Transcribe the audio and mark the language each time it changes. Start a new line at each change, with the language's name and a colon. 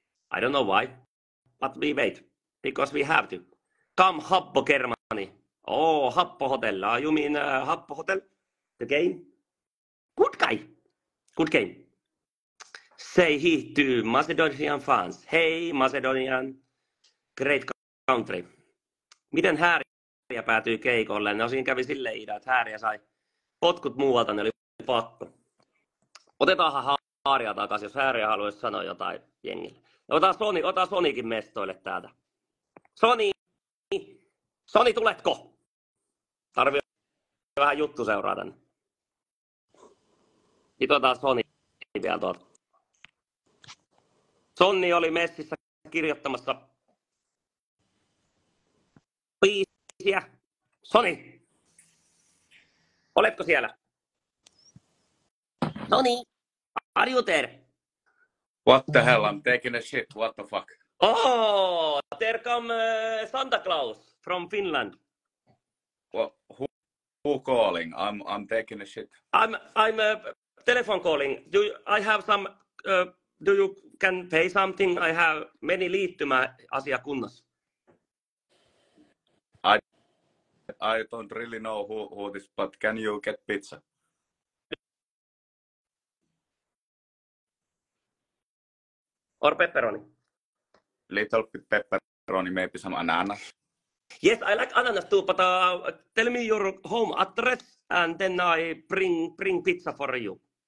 English: I don't know why, but we wait because we have to. Come Happo Germany. Oh, Happo Hotel. You mean Happo Hotel? The game? Good guy. Good game. Say he to Macedonian fans. Hey Macedonian. Great country.
Finnish: Miten Hääriä päätyi keikolle? No siinä kävi silleen idea, että Hääriä sai potkut muualta, ne oli pakko. Otetaanhan Hääriä takaisin, jos Hääriä haluaisi sanoa jotain jengille. Ota Sonikin mestoille täältä. Soni, tuletko? Tarvii vähän juttu seuraa tänne. Nyt otetaan Soni vielä tuolta. Sonni oli messissä kirjoittamassa biisiä. Soni, oletko siellä?
English: Soni, are you there? What the hell? I'm taking a shit. What the fuck? Oh, there come Santa Claus from Finland. Well, who calling? I'm taking a shit. I'm telephone calling. I have some? Do you can pay something? I have many
Finnish: liittymäasia kunnossa.
English: I don't really know who this, but can you get pizza? Or pepperoni? Little bit pepperoni, maybe some ananas. Yes, I like ananas too, but tell me your home address and then I bring pizza for you.